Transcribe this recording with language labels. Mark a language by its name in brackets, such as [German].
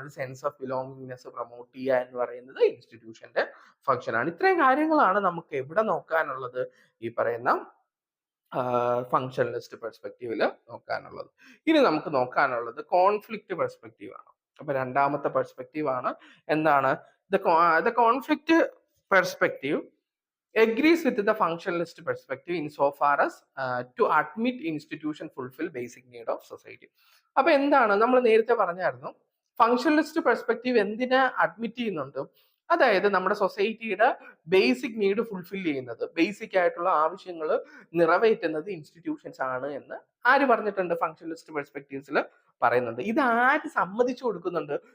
[Malayalam] ഒരു sense of belongingness promote ചെയ്യുക എന്ന് പറയുന്നത് ഇൻസ്റ്റിറ്റ്യൂഷന്റെ ഫംഗ്ഷൻ ആണ്. ഇത്രയും കാര്യങ്ങളാണ് നമുക്ക് എവിടെ നോക്കാനുള്ളത്? ഈ പറയുന്ന ഫങ്ഷണലിസ്റ്റ് പെർസ്പെക്റ്റീവിൽ നോക്കാനുള്ളത്. ഇനി നമുക്ക് നോക്കാനുള്ളത് കോൺഫ്ലിക്റ്റ് പെർസ്പെക്റ്റീവ് ആണ്. അപ്പൊ രണ്ടാമത്തെ പെർസ്പെക്റ്റീവ് ആണ് എന്താണ്? [English] The conflict perspective agrees with the functionalist perspective insofar as to admit institution fulfill basic need of society. [Malayalam] അപ്പൊ എന്താണ്? നമ്മൾ നേരത്തെ പറഞ്ഞായിരുന്നു ഫങ്ഷണലിസ്റ്റ് പെർസ്പെക്റ്റീവ് എന്തിനെ അഡ്മിറ്റ് ചെയ്യുന്നുണ്ട്? അതായത് നമ്മുടെ സൊസൈറ്റിയുടെ ബേസിക് നീഡ് ഫുൾഫിൽ ചെയ്യുന്നത്, ബേസിക് ആയിട്ടുള്ള ആവശ്യങ്ങൾ നിറവേറ്റുന്നത് ഇൻസ്റ്റിറ്റ്യൂഷൻസ് ആണ് എന്ന് ആര് പറഞ്ഞിട്ടുണ്ട്? ഫങ്ഷണലിസ്റ്റ് പെർസ്പെക്റ്റീവ്സിൽ പറയുന്നുണ്ട്. ഇത് ആര് സമ്മതിച്ചു കൊടുക്കുന്നുണ്ട്?